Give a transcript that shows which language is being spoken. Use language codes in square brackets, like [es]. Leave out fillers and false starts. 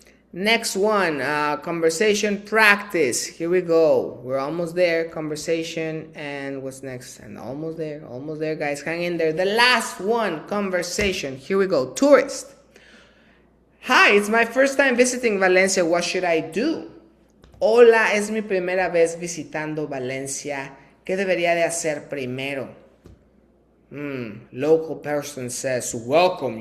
[en] Next one, conversation practice. Here we go. We're almost there. Conversation, and what's next? And almost there, guys. Hang in there. The last one, conversation. Here we go. Tourist. Hi, it's my first time visiting Valencia. What should I do? [es] Hola, es mi primera vez visitando Valencia. ¿Qué debería de hacer primero? [en] Local person says, welcome.